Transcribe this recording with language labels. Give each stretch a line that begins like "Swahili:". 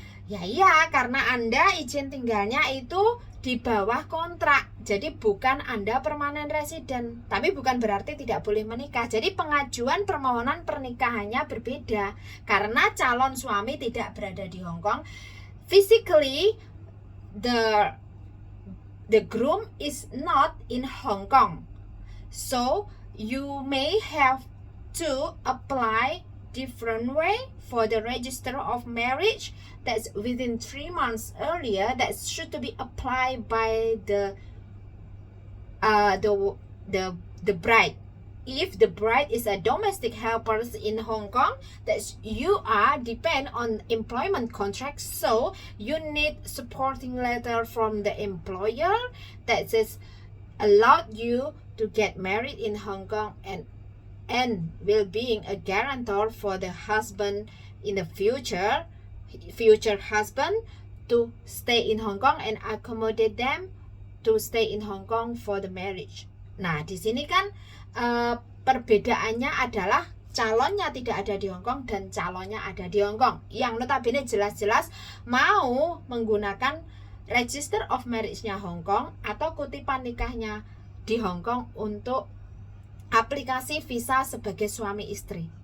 Indonesian: Ya iya, karena Anda izin tinggalnya itu di bawah kontrak, jadi bukan Anda permanent resident, tapi bukan berarti tidak boleh menikah. Jadi pengajuan permohonan pernikahannya berbeda karena calon suami tidak berada di Hong Kong.
English: Physically, the groom is not in Hong Kong, so you may have to apply different way for the register of marriage that's within 3 months earlier. That should be applied by the bride. If the bride is a domestic helper in Hong Kong, that you are depend on employment contract, so you need supporting letter from the employer that says allowed you to get married in Hong Kong and will being a guarantor for the husband in the future husband to stay in Hong Kong and accommodate them to stay in Hong Kong for the marriage.
Indonesian: Nah, di sini kan perbedaannya adalah calonnya tidak ada di Hong Kong dan calonnya ada di Hong Kong, yang notabene jelas-jelas mau menggunakan register of marriage-nya Hong Kong atau kutipan nikahnya di Hong Kong untuk aplikasi visa sebagai suami istri.